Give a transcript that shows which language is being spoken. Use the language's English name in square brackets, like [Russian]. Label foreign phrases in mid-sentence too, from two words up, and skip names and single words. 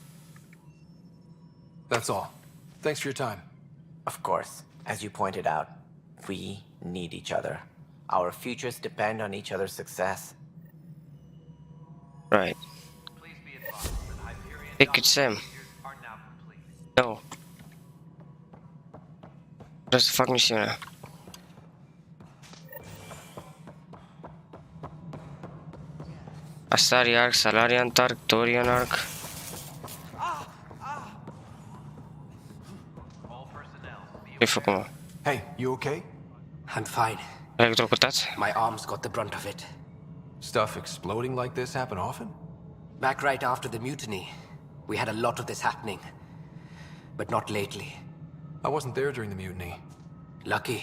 [English] That's all. Thanks for your time. Of course, as you pointed out, we need each other. Our futures depend on each other's success. Right. Pick it, Sam. No. [Romanian] Vreau să fac misiunea. Astari Arc, Salarian Arc, Dorian Arc. Ce-ai făcut, mă? [English] Hey, you okay? I'm fine. [Romanian] Electrocutați? [English] My arms got the brunt of it. Stuff exploding like this happen often? Back right after the mutiny, we had a lot of this happening. But not lately. I wasn't there during the mutiny. Lucky.